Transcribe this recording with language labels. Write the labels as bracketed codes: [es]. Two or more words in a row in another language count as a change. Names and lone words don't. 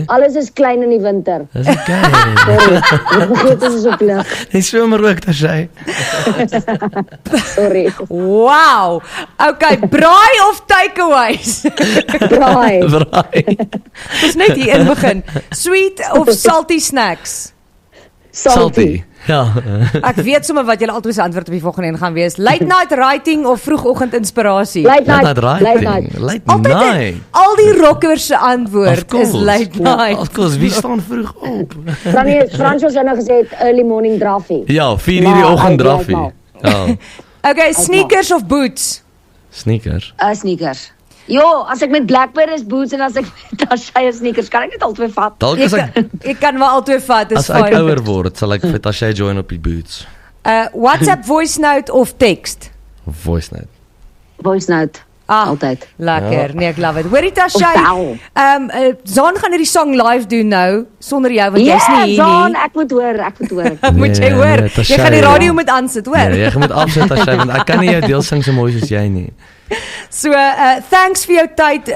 [af] Alles is klein in die winter. Dis okay. Sorry. Ek vergeet dit is op lig. Dis somer ook Tasha. Sorry. Wow. Okay, braai of takeaways? Braai. Braai. Ons net hier in begin. [en] Sweet of salty snacks? Salty. [af] Ja. Ek weet sommer wat julle altyd se antwoord op die volgende een gaan wees. [en] Late night writing [af] of vroegoggend inspirasie? [en] Late Late night. night Late writing. night. Late [af] Altyd [en] night. [af] al die rockers se antwoord Of is [en] course. late night. Of course, [af] wie staan vroeg op? Frans het nou gesê het [en] early morning [af] draffie. Ja, 4 uur die Maar, oggend hy draffie. blyf Ja. [en] Okay, sneakers of boots? Sneakers. Sneakers. [af] Jo, as ek met Blackbird is boots en as ek met Tasha sneakers, kan ek dit albei vat. Dalk Jy as ek kan, jy kan maar albei vat, is as ek fyn. ouer word, sal ek vir Tasha join op die boots. [en] WhatsApp voice note of text? Voice note. Voice note. [af] Altyd. Lekker. Ja. Nee, ek love it. Hoorie Tasha, Of Zaan gaan hierdie song live doen nou sonder jou want jy's nie hier Zaan, nie. ek moet hoor. Moet jy Nee, hoor? nee, Tasha, Jy gaan die ja. radio moet aansit, hoor. Nee, jy moet afsit Tasha, want ek kan nie jou deel sing so mooi soos jy nie. So, thanks vir jou tyd.